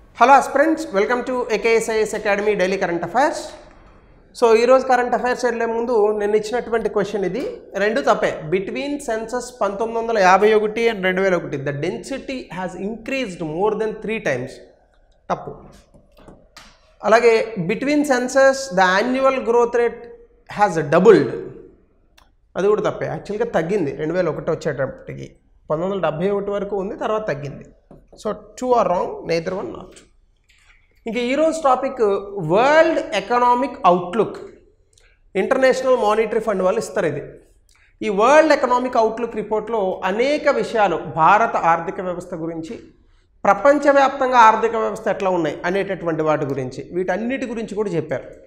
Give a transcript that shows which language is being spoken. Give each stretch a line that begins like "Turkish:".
English: Hello aspirants, welcome to AKSIS Academy Daily Current Affairs.
Telugu: So, ఈరోజు current affairs వెళ్ళే ముందు నేను ఇచ్చినటువంటి క్వశ్చన్ ఇది రెండు తప్పే.
English: between census 1951 and 2001 the density has increased more than 3 times
Telugu: తప్పు. అలాగే
English: between census the annual growth rate has doubled
Telugu: అది కూడా తప్పే. యాక్చువల్గా తగ్గింది 2001 వచ్చేటప్పటికి 1971 వరకు ఉంది, తర్వాత తగ్గింది.
English: So 2 are wrong, neither one not.
Telugu: ఇంకా ఈరోజు topic world economic outlook. International monetary fund వాళ్ళు ఇస్తారు ఇది. ఈ వరల్డ్ ఎకనామిక్ అవుట్లుక్ రిపోర్ట్లో అనేక విషయాలు భారత ఆర్థిక వ్యవస్థ గురించి, ప్రపంచవ్యాప్తంగా ఆర్థిక వ్యవస్థ ఎట్లా ఉన్నాయి అనేటటువంటి వాటి గురించి, వీటన్నిటి గురించి కూడా చెప్పారు.